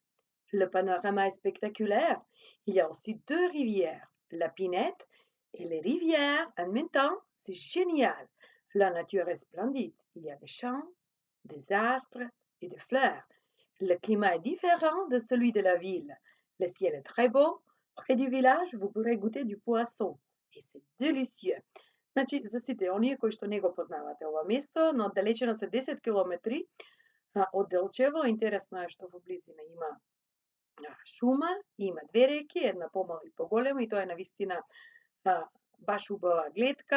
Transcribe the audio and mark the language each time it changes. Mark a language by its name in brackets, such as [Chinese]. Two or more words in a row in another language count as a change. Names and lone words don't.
[French] Le panorama est spectaculaire. Il y a aussi deux rivières, la Pinette et les rivières en même temps. C'est génial. La nature est splendide. Il y a des champs, des arbres et des fleurs. Le climat est différent de celui de la ville. Le ciel est très beau. Près du village, vous pourrez goûter du poisson. Et c'est délicieux. [Macedonian] Значи, за сите оние кои што не го познавате ова место, но оддалечено се 10 километри од Делчево, интересно е што во близина има шума, има две реки, една помала и поголема и тоа е навистина баш убава гледка.